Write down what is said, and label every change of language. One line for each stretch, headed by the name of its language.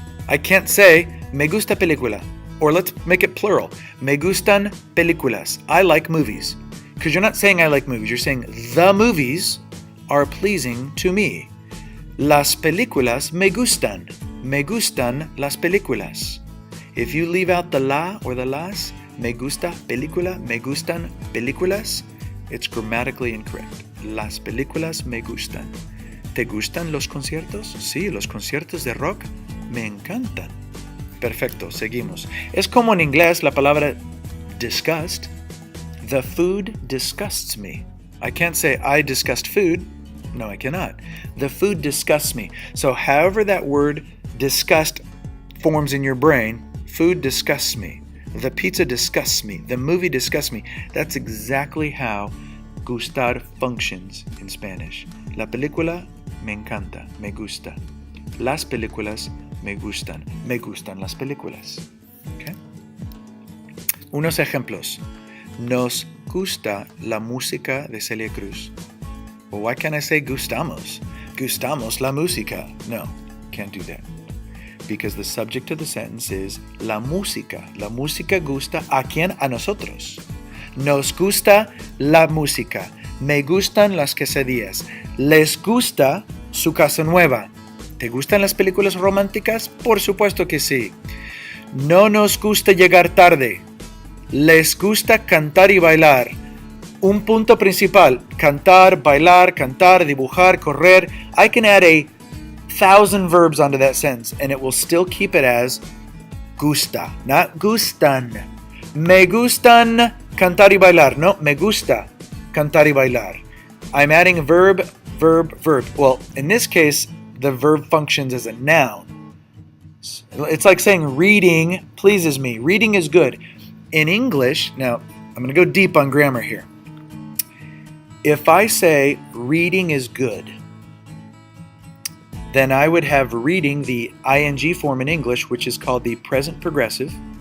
English: I can't say,
Spanish: me gusta película.
English: Or let's make it plural.
Spanish: Me gustan películas.
English: I like movies. Because you're not saying I like movies. You're saying the movies are pleasing to me.
Spanish: Las películas me gustan. Me gustan las películas.
English: If you leave out the la or the las,
Spanish: me gusta película, me gustan películas,
English: it's grammatically incorrect.
Spanish: Las películas me gustan. ¿Te gustan los conciertos? Sí, los conciertos de rock me encantan. Perfecto, seguimos. Es como en inglés la palabra disgust.
English: The food disgusts me. I can't say I disgust food. No, I cannot. The food disgusts me. So however that word disgust forms in your brain, food disgusts me. The pizza disgusts me. The movie disgusts me. That's exactly how gustar functions in Spanish.
Spanish: La película me encanta, me gusta. Las películas me gustan. Me gustan las películas. Okay? Unos ejemplos. Nos gusta la música de Celia Cruz.
English: Well, why can't I say gustamos?
Spanish: Gustamos la música.
English: No, can't do that. Because the subject of the sentence is la música.
Spanish: La música gusta a quién? A nosotros. Nos gusta la música. Me gustan las quesadillas. Les gusta su casa nueva. ¿Te gustan las películas románticas? Por supuesto que sí. No nos gusta llegar tarde. Les gusta cantar y bailar. Un punto principal. Cantar, bailar, cantar, dibujar, correr.
English: I can add 1,000 verbs onto that sentence and it will still keep it as gusta, not gustan.
Spanish: Me gustan cantar y bailar. No, me gusta cantar y bailar.
English: I'm adding a verb, verb, verb. Well, in this case, the verb functions as a noun. It's like saying reading pleases me. Reading is good. In English, now I'm going to go deep on grammar here. If I say reading is good, then I would have reading the ing form in English, which is called the present progressive.